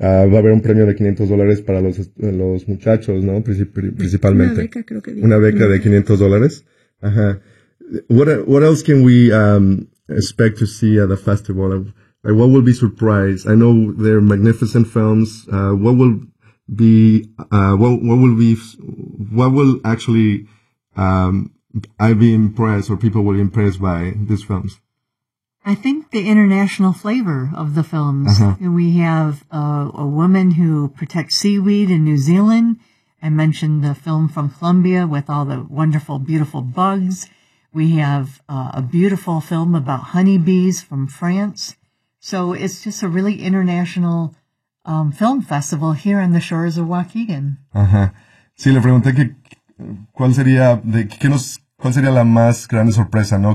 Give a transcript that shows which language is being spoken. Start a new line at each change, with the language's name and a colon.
Spanish: Va a haber un premio de $500 para los muchachos, ¿no? Principalmente. Una beca, creo que dije. Una beca de $500. Ajá.
English: What else can we expect to see at the festival? What will be surprised? I know they're magnificent films. I be impressed, or people will be impressed by these films? I think the international flavor of the films. Uh-huh. We have a woman who protects seaweed in New Zealand. I mentioned the film from Colombia with all the wonderful, beautiful bugs. We have a beautiful film about honeybees from France. So it's just a really international film festival here on the shores of Waukegan. Ajá.
Spanish: Sí, le pregunté que cuál sería la más grande sorpresa, ¿no?